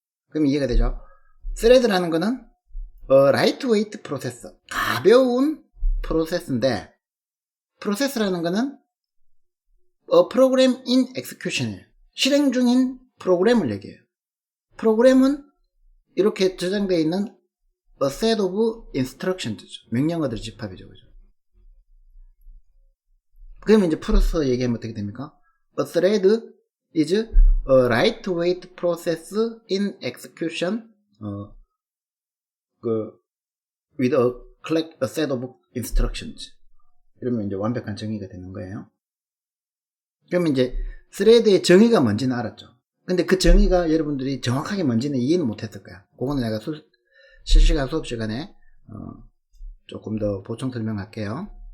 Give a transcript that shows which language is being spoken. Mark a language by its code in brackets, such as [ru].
[ko] 그럼 이해가 되죠? 스레드라는 거는 라이트웨이트 프로세스, 가벼운 프로세스인데, 프로세스라는 거는 프로그램 인 엑스큐션이에요. 실행 중인 프로그램을 얘기해요. 프로그램은 이렇게 저장되어 있는 [en] a set of instructions, [ko] 명령어들 집합이죠, 그죠? 그러면 이제 풀어서 얘기하면 어떻게 됩니까? [en] A thread is a lightweight process in execution with a set of instructions. [ko] 이러면 이제 완벽한 정의가 되는 거예요. 그러면 이제 스레드의 정의가 뭔지는 알았죠. 근데 그 정의가 여러분들이 정확하게 뭔지는 이해는 못했을 거야. 그거는 내가 실시간 수업 시간에 조금 더 보충 설명할게요.